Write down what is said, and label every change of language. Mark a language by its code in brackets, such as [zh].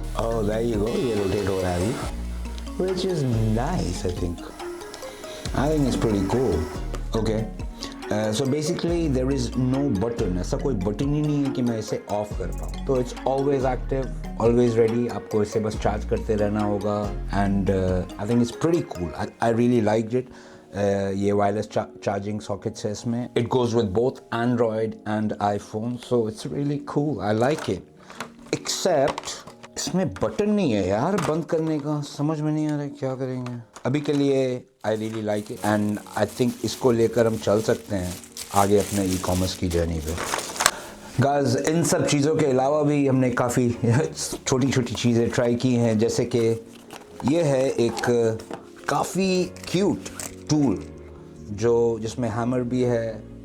[en] Oh, there you go. [hi] ये rotate हो रहा है अभी, [en] Which is nice, I think. I think it's pretty cool. Okay. So basically there is no button, [hi] ऐसा कोई button ही नहीं है कि मैं इसे ऑफ कर पाऊँ। तो [en] it's always active, always ready, [hi] आपको इसे बस चार्ज करते रहना होगा। [en] And I think it's pretty cool. I really liked it. [hi] ये वायरलेस चार्जिंग सॉकेट्स है इसमें। [en] It goes with both Android and iPhone, so it's really cool. I like it. Except [hi] इसमें बटन नहीं है यार बंद करने का, समझ में नहीं आ रहा है क्या करेंगे। अभी के लिए [en] I really like it and I think [hi] इसको लेकर हम चल सकते हैं आगे अपने ई कॉमर्स की जर्नी पे। गाइस, इन सब चीज़ों के अलावा भी हमने काफ़ी छोटी छोटी चीज़ें ट्राई की हैं, जैसे कि ये है एक काफ़ी क्यूट टूल जिसमें हैमर भी है।